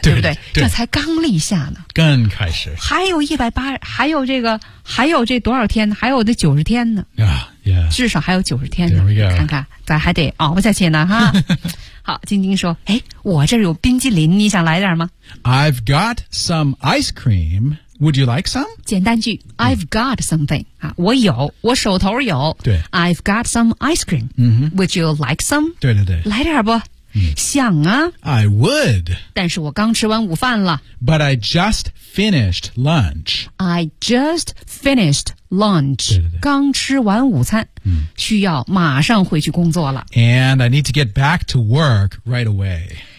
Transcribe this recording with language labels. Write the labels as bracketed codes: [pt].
[zh] 对不对这才刚立夏呢更开始还有180还有这个还有这多少天呢还有这90天呢、 [en] yeah. [zh] 至少还有90天呢 [en] There we go. [zh] 看看咱还得熬下去呢哈好晶晶说哎，我这有冰激凌你想来点吗 [en] I've got some ice cream Would you like some? [zh] 简单句 [en] I've got something、 [zh] 我有我手头有对 [en] I've got some ice cream、Would you like some? [zh] 对对对来点不想啊 [en] I would [zh] 但是我刚吃完午饭了 [en] But I just finished lunch I just finished lunch [zh] 对对对刚吃完午餐、需要马上回去工作了 [en] And I need to get back to work right away